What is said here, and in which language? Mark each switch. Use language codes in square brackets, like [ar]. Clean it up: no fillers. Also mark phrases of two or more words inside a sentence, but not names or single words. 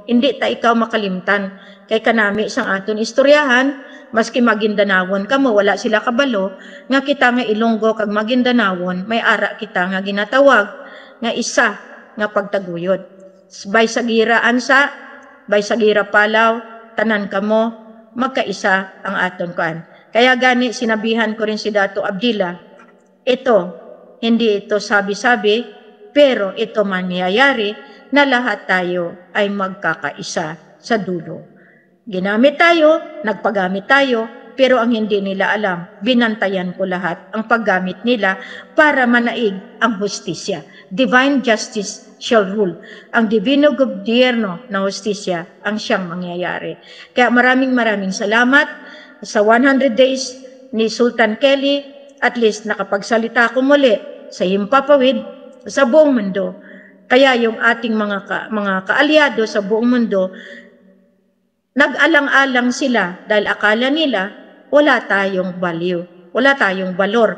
[hil] Hindi ta ikaw makalimtan. Kay kanami sang aton istoryahan, maski Maguindanawon kamo, wala sila kabalo, nga kita nga Ilonggo kag Maguindanawon, may ara kita nga ginatawag, nga isa nga pagtaguyod. Bay Sagira Ansa, Bay Sagira Palaw, tanan kamo, magkaisa ang aton kuan. [tl] Kaya gani sinabihan ko rin si Dato Abdila, ito, hindi ito sabi-sabi, pero ito mangyayari na lahat tayo ay magkakaisa sa dulo. Ginamit tayo, nagpagamit tayo, pero ang hindi nila alam, binantayan ko lahat ang paggamit nila para manaig ang hustisya. [en] Divine justice shall rule. [tl] Ang divino gobyerno na hustisya ang siyang mangyayari. Kaya maraming salamat sa 100 days ni Sultan Kelly. At least nakapagsalita ko muli sa himpapawid sa buong mundo. Kaya yung ating mga kaalyado sa buong mundo, nag-alang-alang sila dahil akala nila wala tayong value, wala tayong valor.